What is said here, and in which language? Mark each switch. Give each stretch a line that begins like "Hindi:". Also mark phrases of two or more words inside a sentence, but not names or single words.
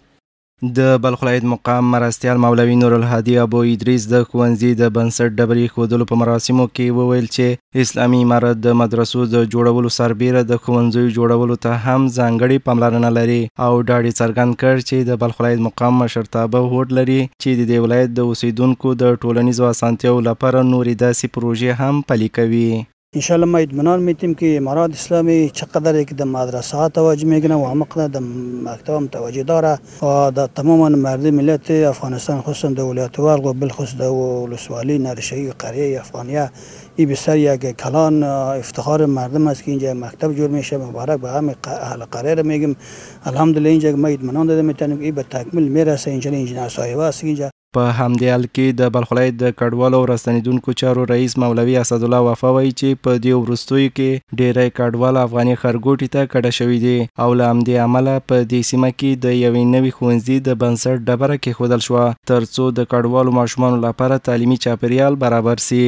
Pashto: د بلخ ولایت مقام مرستیال مولوي نور الهادي ابو ادریس د ښوونځي د بنسټ ډبرې ایښودلو په مراسمو کې وویل چې اسلامي امارت د مدرسو د جوړولو سربیره د ښوونځیو جوړولو ته هم ځانګړې پاملرنه لري او ډاډ یې څرګند کړ چې د بلخ ولایت مقام مشرتابه هوډ لري چې د دې ولایت د اوسیدونکو د ټولنیزو اسانتیاو لپاره نورې داسې پروژې هم پلي کوي.
Persian: انشالله ما اطمینان میتیم که امارات اسلامی چقدر که در مدرسه ها توجه میکنه و همقدر در مکتب هم توجه داره و در تمام مردم ملت افغانستان خصوصا در ولایت ولغ و بالخصوص در ولسوالی نهرشاهی قریه افغانیه این بسیار یک کلان افتخار مردم است که اینجا مکتب جور میشه. مبارک به همه اهل قریه میگم الحمدلله. اینجا ما اطمینان داده میتونیم این به تکمیل میرسه. انشالله انجینر صاحب است اینجا.
Pashto: په همدې حال کې د بلخ ولایت د کډوالو او راستنېدونکو چارو رئیس مولوي اسدالله وفا وایي چې په دې وروستیو کې ډېری کډوال افغاني ښارګوټي ته کډه شوي دي او له همدې امله په دې سیمه کې د یوې نوي ښوونځي د بنسټ ډبره کېښودل شوه تر څو د کډوالو ماشومانو لپاره تعلیمي چاپیریال برابر سي.